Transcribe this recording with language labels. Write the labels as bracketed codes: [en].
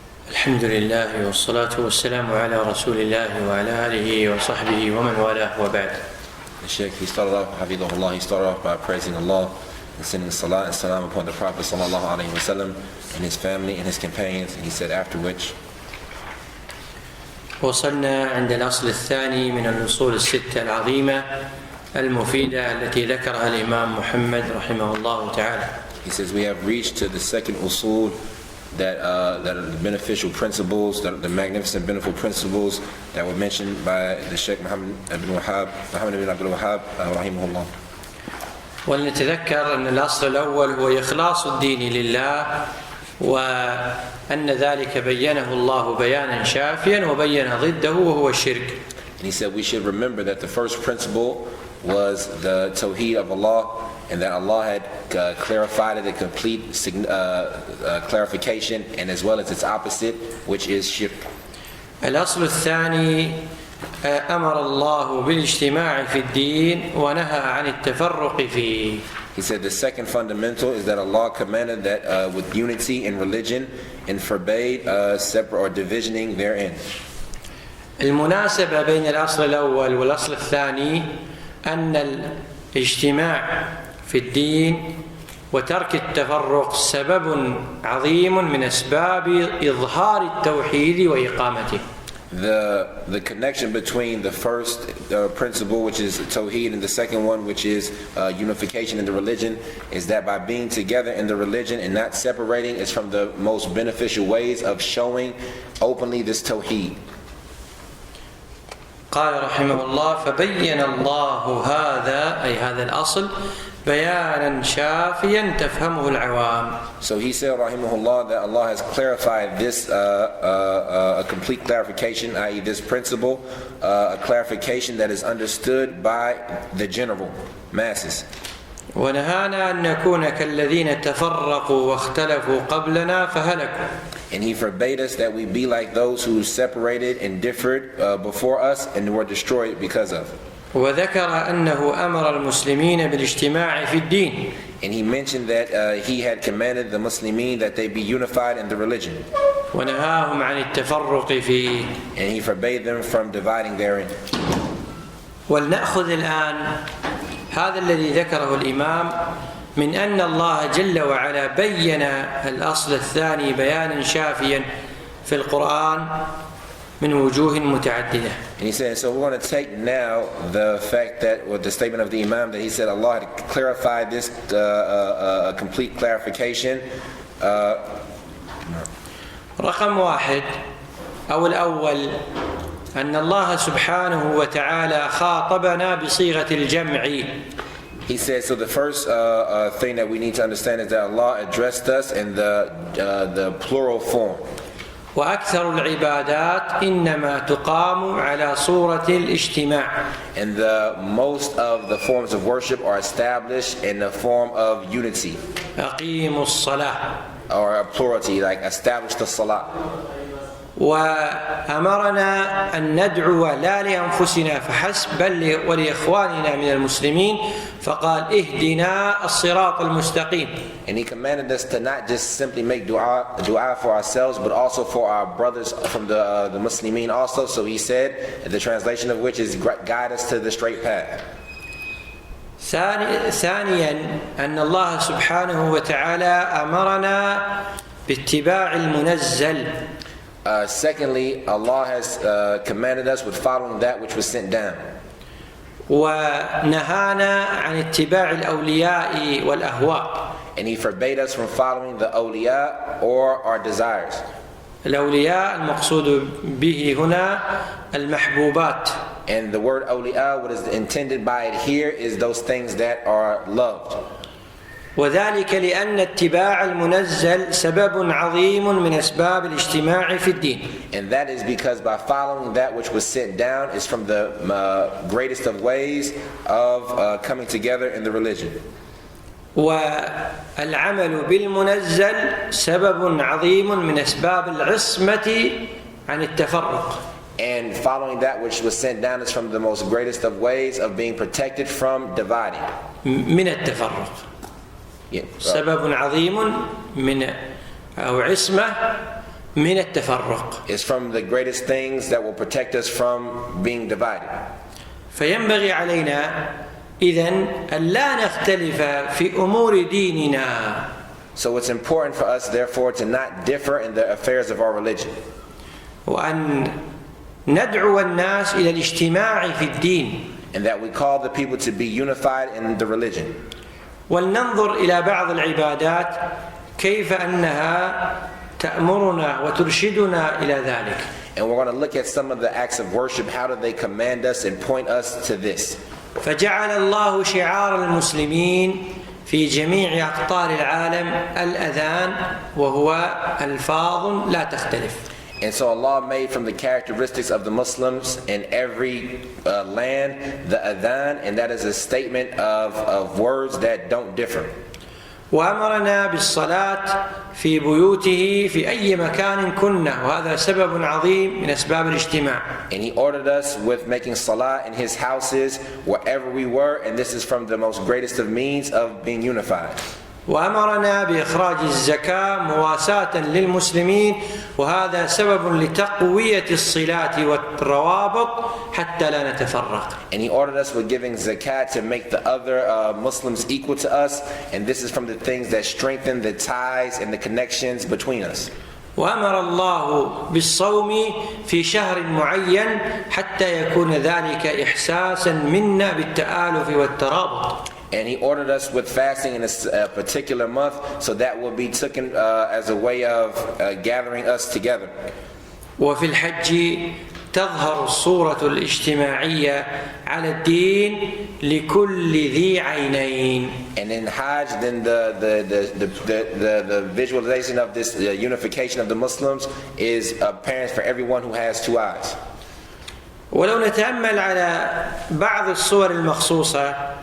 [ar] الحمد لله والصلاة والسلام على رسول الله وعلى آله وصحبه ومن والاه وبعد. [en] The Sheikh, he started off by praising Allah and sending Salaah and Salam upon the Prophet [ar] sallallahu alaihi wasallam [en] and his family and his companions, and he said after which [ar] وصلنا عند الأصل الثاني من الأصول الستة العظيمة المفيدة التي ذكرها الإمام محمد رحمه الله تعالى. [en] He says we have reached to the second usul that are the beneficial principles, the magnificent beneficial principles that were mentioned by the Sheikh Muhammad ibn Abdul Wahhab rahimahullah. [ar] ولنتذكر أن الأصل الأول هو إخلاص الدين لله، وأن ذلك بينه الله بيانا شافيا وبين ضده وهو الشرك. [en] And he said we should remember that the first principle was the tawheed of Allah, and that Allah had clarified it, a complete clarification, and as well as its opposite, which is shirk. [ar] الأصل الثاني أمر الله بالاجتماع في الدين ونهى عن التفرق فيه. [en] He said the second fundamental is that Allah commanded that with unity in religion and forbade separate or divisioning therein. [ar] المناسبة بين الأصل الأول والأصل الثاني أن الاجتماع في الدين وترك التفرق سبب عظيم من أسباب إظهار التوحيد وإقامته. [en] The connection between the first principle, which is tawheed, and the second one, which is unification in the religion, is that by being together in the religion and not separating is from the most beneficial ways of showing openly this tawheed. [ar] قال رحمه الله فبين الله هذا أي هذا الأصل بيانا شافيا تفهمه العوام. [en] So he said rahimahullah that Allah has clarified this a complete clarification, i.e. this principle, a clarification that is understood by the general masses. [ar] ونهانا أن نكون كالذين تفرقوا واختلفوا قبلنا فهلكوا. [en] And he forbade us that we be like those who separated and differed before us and were destroyed because of. [ar] وذكر أنه أمر المسلمين بالاجتماع في الدين. [en] And he mentioned that he had commanded the Muslimin that they be unified in the religion. [ar] ونهاهم عن التفرق فيه. [en] And he forbade them from dividing therein. [ar] ولنأخذ الآن هذا الذي ذكره الإمام من أن الله جل وعلا بين الأصل الثاني بيانا شافيا في القرآن من وجوه متعددة. [en] And he said, so we're going to take now the fact that, with the statement of the Imam, that he said Allah had clarified this complete clarification. [ar] رقم واحد أو الأول أن الله سبحانه وتعالى خاطبنا بصيغة الجمع. [en] He said, so the first thing that we need to understand is that Allah addressed us in the plural form. [ar] وأكثر العبادات إنما تقام على صورة الاجتماع. [en] And the most of the forms of worship are established in the form of unity. [ar] أقيموا الصلاة. [en] Or a plurality, like establish the salah. [ar] وأمرنا أن ندعو لا لأنفسنا فحسب بل ولإخواننا من المسلمين فقال اهدنا الصراط المستقيم. [en] And he commanded us to not just simply make dua for ourselves, but also for our brothers from the Muslimin also. So he said, the translation of which is guide us to the straight path. [ar] ثانيا أن الله سبحانه وتعالى أمرنا باتباع المنزل. [en] Secondly, Allah has commanded us with following that which was sent down. [ar] ونهانا عن اتباع الأولياء والأهواء. [en] And he forbade us from following the awliya or our desires. [ar] الأولياء المقصود به هنا المحبوبات. [en] And the word awliya, what is intended by it here, is those things that are loved. [ar] وذلك لأن اتباع المنزل سبب عظيم من أسباب الاجتماع في الدين. [en] And that is because by following that which was sent down is from the greatest of ways of coming together in the religion. [ar] والعمل بالمنزل سبب عظيم من أسباب العصمة عن التفرق. [en] And following that which was sent down is from the most greatest of ways of being protected from dividing. [ar] من التفرق. سبب عظيم من أو عصمة من التفرق. [en] It's from the greatest things that will protect us from being divided. [ar] فينبغي علينا إذن أن لا نختلف في أمور ديننا. [en] So it's important for us, therefore, to not differ in the affairs of our religion. [ar] وأن ندعو الناس إلى الاجتماع في الدين. [en] And that we call the people to be unified in the religion. [ar] ولننظر إلى بعض العبادات كيف أنها تأمرنا وترشدنا إلى ذلك. [en] And we're going to look at some of the acts of worship. How do they command us and point us to this? [ar] فجعل الله شعار المسلمين في جميع أقطار العالم الأذان وهو ألفاظ لا تختلف. [en] And so Allah made from the characteristics of the Muslims in every land the adhan, and that is a statement of words that don't differ. [ar] وأمرنا بالصلاة في بيوته في أي مكان كنا وهذا سبب عظيم من أسباب الاجتماع. [en] And he ordered us with making salah in his houses wherever we were, and this is from the most greatest of means of being unified. [ar] وأمرنا بإخراج الزكاة مواساة للمسلمين وهذا سبب لتقوية الصلات والروابط حتى لا نتفرق. [en] And he ordered us with giving zakat to make the other Muslims equal to us, and this is from the things that strengthen the ties and the connections between us. [ar] وأمر الله بالصوم في شهر معين حتى يكون ذلك إحساسا منا بالتآلف والترابط. [en] And he ordered us with fasting in a particular month, so that will be taken as a way of gathering us together. [ar] وفي الحج تظهر الصورة الاجتماعية على الدين لكل ذي عينين. [en] And in Hajj, then the visualization of this unification of the Muslims is apparent for everyone who has two eyes. [ar] ولو نتأمل على بعض الصور المخصوصة